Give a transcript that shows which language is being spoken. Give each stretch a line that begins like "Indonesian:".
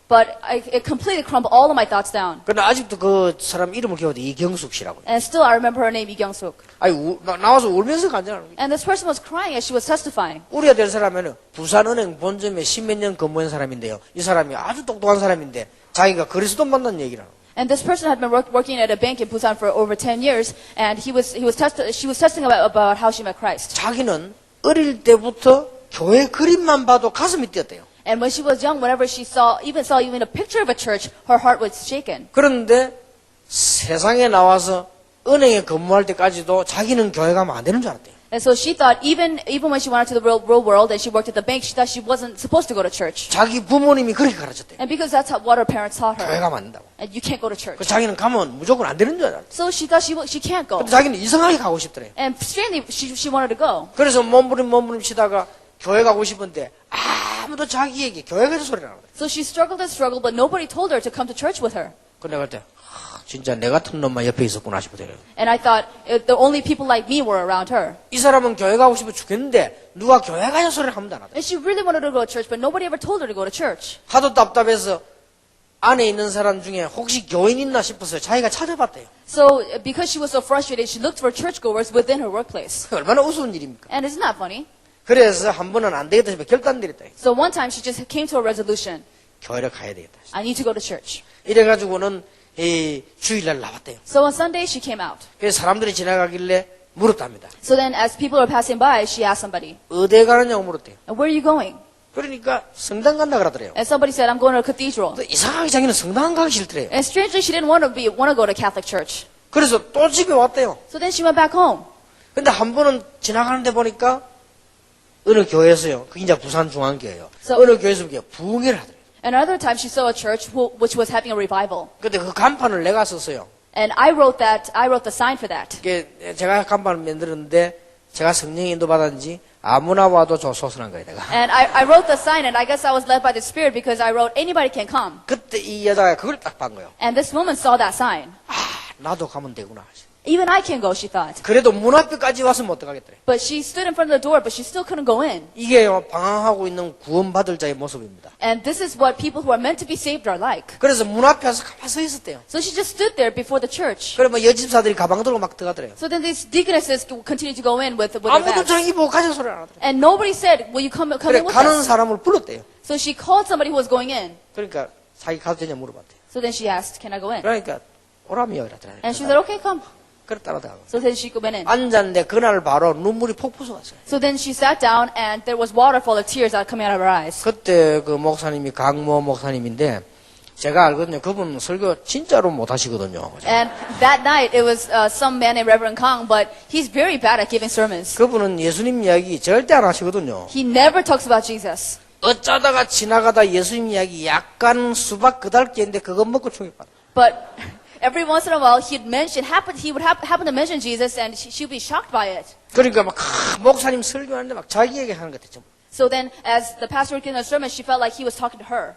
English: But it completely crumbled all of my thoughts down.
Korean: 근데 아직도 그 사람 이름을 기억해도 이경숙 씨라고요.
English: And still, I remember her name, Lee Kyung-suk.
Korean: 아니 나와서 울면서 간증하는 거예요.
English: And this person was crying as she was testifying.
Korean: 우리가 될 사람에는 부산은행 본점에 10몇 년 근무한 사람인데요. 이 사람이 아주 똑똑한 사람인데 자기가 그리스도 만난 얘기를 하는 거예요.
English: And this person had been working at a bank in Busan for over 10 years, and she was testing about how she met Christ.
Korean: 자기는 어릴 때부터 교회 그림만 봐도 가슴이 뛰었대요.
English: And when she was young, whenever she saw even a picture of a church, her heart was shaken.
Korean: 그런데 세상에 나와서 은행에 근무할 때까지도 자기는 교회 가면 안 되는 줄 알았대요.
English: And so she thought even when she went out to the real world and she worked at the bank, she thought she wasn't supposed to go to church.
Korean: 자기 부모님이 그렇게 가르쳤대요.
English: And because that's what her parents taught her.
Korean: 교회 가면 안 된다고.
English: And you can't go to church.
Korean: 그 자기는 가면 무조건 안 되는 줄 알았대.
English: So she thought she can't go.
Korean: 근데 자기는 이상하게 가고 싶더래요.
English: And strangely, she wanted to go.
Korean: 그래서 몸부림 치다가 교회 가고 싶은데 아무도 자기에게 교회 가서 소리를 안 하더래요.
English: So she struggled and struggled, but nobody told her to come to church with her.
Korean: 근데 그때 진짜 내 같은 놈만 옆에 있었구나 싶더래요.
English: And I thought the only people like me were around her.
Korean: 이 사람은 교회 가고 싶어 죽겠는데 누가 교회 가서 소리를 하면 안 하더래요.
English: And she really wanted to go to church, but nobody ever told her to go to church.
Korean: 하도 답답해서 안에 있는 사람 중에 혹시 교인 있나 싶어서 자기가 찾아봤대요.
English: So because she was so frustrated, she looked for churchgoers within her workplace.
Korean: 얼마나 우스운 일입니까?
English: And isn't that funny?
Korean: 그래서 한 번은 안 되겠다 싶어 결단 내렸다.
English: So one time she just came to a resolution.
Korean: 교회를 가야 되겠다.
English: I need to go to church.
Korean: 이래가지고는 이 주일날 나왔대요.
English: So on Sunday she came out.
Korean: 그래서 사람들이 지나가길래 물었답니다.
English: So then as people were passing by, she asked somebody,
Korean: 어디에 가느냐고 물었대요.
English: where are you going?
Korean: 그러니까 성당 간다 그러더래요.
English: And somebody said, I'm going to a cathedral.
Korean: 근데 이상하게 자기는 성당 가기 싫더래요.
English: And strangely, she didn't want to go to Catholic church.
Korean: 그래서 또 집에 왔대요.
English: So then she went back home.
Korean: 근데 한 번은 지나가는데 보니까 어느 교회에서요. 그게 이제 부산중앙교회예요.
English: So-
Korean: 어느 교회에서 부흥회를 하더래요.
English: And another time she saw a church which was having a revival.
Korean: 근데 그 간판을 내가 썼어요.
English: And I wrote the sign for that.
Korean: 그게 제가 간판을 만들었는데 제가 성령 인도 받았는지 아무나 와도 좋소서란 거예요, 내가.
English: And I wrote the sign, and I guess I was led by the Spirit because I wrote, anybody can come.
Korean: 그때 이 여자가 그걸 딱 본 거예요.
English: And this woman saw that sign.
Korean: 아, 나도 가면 되구나.
English: Even I can go, she thought.
Korean: 그래도 문 앞에까지 와서 못 들어가겠더래.
English: But she stood in front of the door, but she still couldn't go in.
Korean: 이게요, 방황하고 있는 구원받을 자의 모습입니다.
English: And this is what people who are meant to be saved are like.
Korean: 그래서 문 앞에 와서 가만히 서 있었대요.
English: So she just stood there before the church.
Korean: 그러면 여집사들이 가방 들고 막 들어가더래요.
English: So then these deaconesses continued to go in with their
Korean: 아무도
English: bags.
Korean: 자기 보고 가자 소리 안 하더래요.
English: And nobody said, will you come
Korean: 그래,
English: in with
Korean: 가는
English: us?
Korean: 사람을 불렀대요.
English: So she called somebody who was going in.
Korean: 그러니까 자기 가도 되냐 물어봤대요.
English: So then she asked, can I go in?
Korean: 그러니까 오라미요 이랬더래요.
English: And she said, okay, come.
Korean: 그래 따라다가
English: So then she went in.
Korean: 앉았는데 그날 바로 눈물이 폭 솟았어요.
English: So then she sat down and there was waterfall of tears that coming out of her eyes.
Korean: 그때 그 목사님이 강모 목사님인데 제가 알거든요. 그분 설교 진짜로 못 하시거든요.
English: And that night it was some man named Reverend Kang, but he's very bad at giving sermons.
Korean: 그분은 예수님 이야기 절대 안 하시거든요.
English: He never talks about Jesus.
Korean: 어쩌다가 지나가다 예수님 이야기 약간 수박 그달기인데 그것 먹고 충격받아.
English: But every once in a while he would happen to mention Jesus and she would be shocked by it.
Korean: 그러니까 막 목사님 설교하는데 막 자기 얘기하는 것 같죠.
English: So then as the pastor would give a sermon, she felt like he was talking to her.